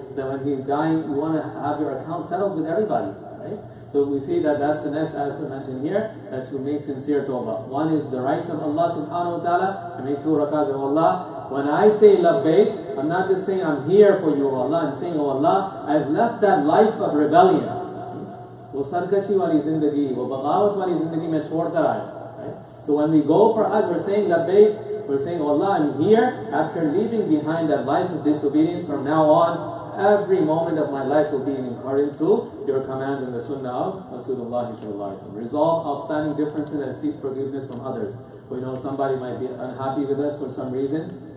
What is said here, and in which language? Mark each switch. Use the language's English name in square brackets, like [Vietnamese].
[English] That when he's dying, you want to have your account settled with everybody, right? So we see that that's the next aspect mentioned here, that to make sincere tawbah. One is the rights of Allah subhanahu wa ta'ala. I make 2 rakahs of Allah. When I say labbaik, I'm not just saying I'm here for you, O Allah. I'm saying, O Allah, I've left that life of rebellion. [Hindi] वो सरकशी वाली जिंदगी, वो बगावत वाली जिंदगी में छोड़कर आया. [English] Right? So when we go for Hajj, we're saying labbaik. We're saying, oh Allah, I'm here after leaving behind that life of disobedience. From now on, every moment of my life will be in accordance to your commands and the sunnah of Rasulullah sallallahu alaihi wasallam. Resolve outstanding differences and seek forgiveness from others. We know somebody might be unhappy with us for some reason.